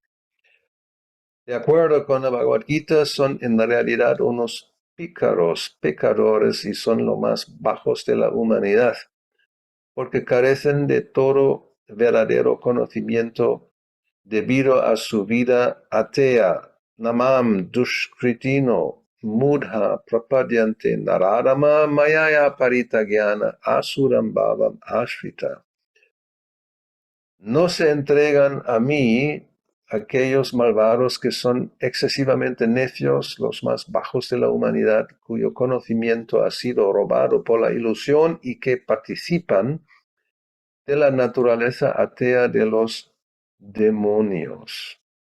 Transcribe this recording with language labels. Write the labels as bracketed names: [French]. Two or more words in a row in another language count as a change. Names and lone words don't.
[Spanish] De acuerdo con la Bhagavad Gita, son en realidad unos pecadores y son los más bajos de la humanidad, porque carecen de todo verdadero conocimiento debido a su vida atea. [Sanskrit] Namam dushkritino mudha prapadyante naradama mayaya paritagyana asuram bhavam ashrita. [Spanish] No se entregan a mí aquellos malvados que son excesivamente necios, los más bajos de la humanidad, cuyo conocimiento ha sido robado por la ilusión y que participan de la naturaleza atea de los demonios.